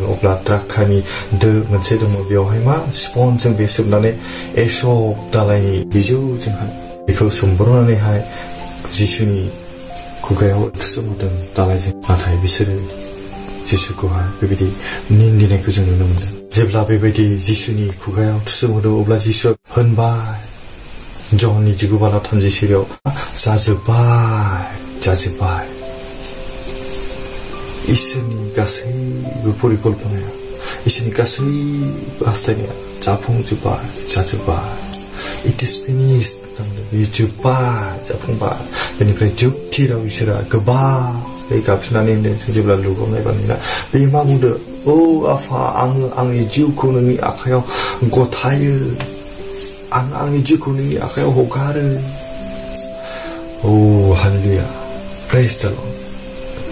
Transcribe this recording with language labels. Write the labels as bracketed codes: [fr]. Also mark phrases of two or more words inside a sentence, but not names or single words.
[brx] अब्ला द्राक्षानि दो मोनसे दङ बेवहाय मा स्पनजों बे सोबनानै एसब दालायनि बिजौजोंहाय बेखौ सोमब्रनानैहाय जिसुनि खुगायाव थुसोमहरदों दालायजों नाथाय बिसोरो जिसुखौहाय बेबायदि निन्दिनायखौ जों नुनो मोनदों जेब्ला बेबायदि जिसुनि खुगायाव थुसोमहरदों अब्ला जिसुआ होनबाय जहननि 19 बालाब 30 सिरियाव जाजोब्बाय इसोरनि गासैबो परिकल्पनाया इसोरनि गासैबो हास्थायनाया जाफुंजोब्बाय [en] It is finished [brx] बे जाफुंबाय बेनिफ्राय जोबथि राव इसोरा गोबारै गाबज्रिनानै होनदों जों जेब्ला लुगाव नायबानो बे मा बुंदों आफा आङो आंनि जिउखौ नोंनि आखायाव गथायो आं आंनि जिउखौ नोंनि आखायाव हगारो हालेलुया [en] Praise the Lord